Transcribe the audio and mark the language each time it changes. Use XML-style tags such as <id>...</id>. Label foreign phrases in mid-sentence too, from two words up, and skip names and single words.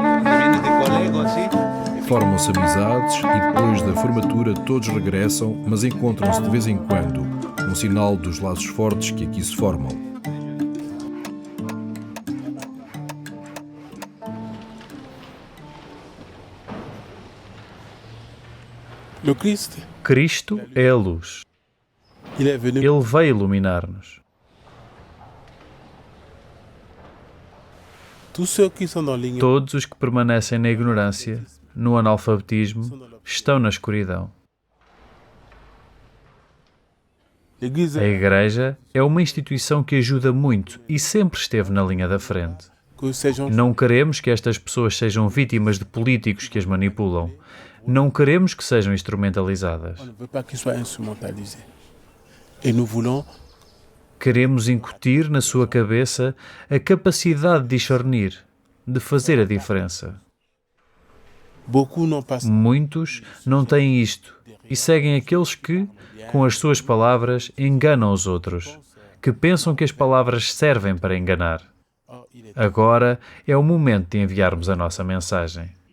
<pt>Formam-se amizades e depois da formatura todos regressam, mas encontram-se de vez em quando, um sinal dos laços fortes que aqui se formam.</pt> <fr>Le Christ,</fr> <pt>Cristo é a luz.</pt> <fr>il est venu</fr> <pt>Ele veio iluminar-nos.</pt> <fr>tous ceux qui sont dans l'ignorance.</fr> <pt>Todos os que permanecem na ignorância, no analfabetismo, estão na escuridão.</pt> <fr>L'Église</fr> <pt>A Igreja é uma instituição que ajuda muito e sempre esteve na linha da frente.</pt> <fr>que ces gens</fr> <pt>Não queremos que estas pessoas sejam vítimas de políticos que as manipulam. Não queremos que sejam instrumentalizadas.</pt> <fr>on ne veut pas qu'ils soient instrumentalisés. Et nous voulons</fr> <pt>Queremos incutir na sua cabeça a capacidade de discernir, de fazer a diferença.</pt> <fr>beaucoup n'ont pas ça.</fr> <pt>Muitos não têm isto e seguem aqueles que, com as suas palavras, enganam os outros, que pensam que as palavras servem para enganar.</pt> <fr>Or, il est</fr> <pt>Agora é o momento de enviarmos a nossa mensagem.</pt>